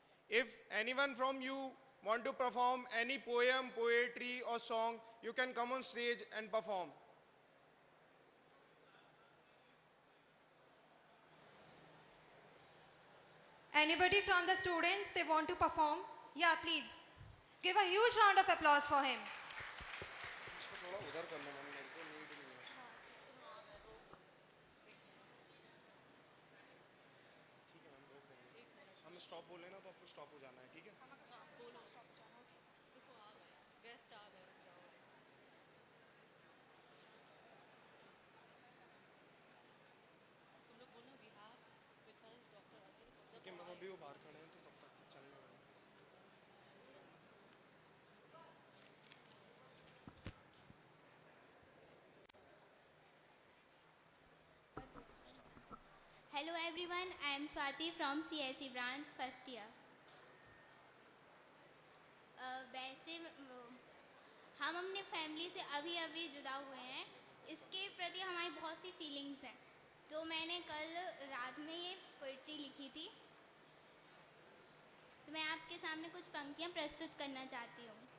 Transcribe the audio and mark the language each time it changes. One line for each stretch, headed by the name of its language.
English: If anyone from you want to perform any poem, poetry or song, you can come on stage and perform. Anybody from the students, they want to perform? Yeah, please. Give a huge round of applause for him.
Hindi: इसको थोड़ा उधर कर लो, मेरे को need नहीं है। ठीक है मैम, रोक देंगे। हम स्टॉप बोले ना तो आपको स्टॉप हो जाना है, ठीक है? कि मैम अभी वो बाहर खड़े हैं तो तब तक चलने दो।
English: Hello everyone, I am Swati from CSE branch first year.
Hindi: वैसे हम अपने फैमिली से अभी अभी जुदा हुए हैं, इसके प्रति हमारी बहुत सी फीलिंग्स हैं। तो मैंने कल रात में ये पोइट्री लिखी थी, तो मैं आपके सामने कुछ पंक्तियाँ प्रस्तुत करना चाहती हूँ।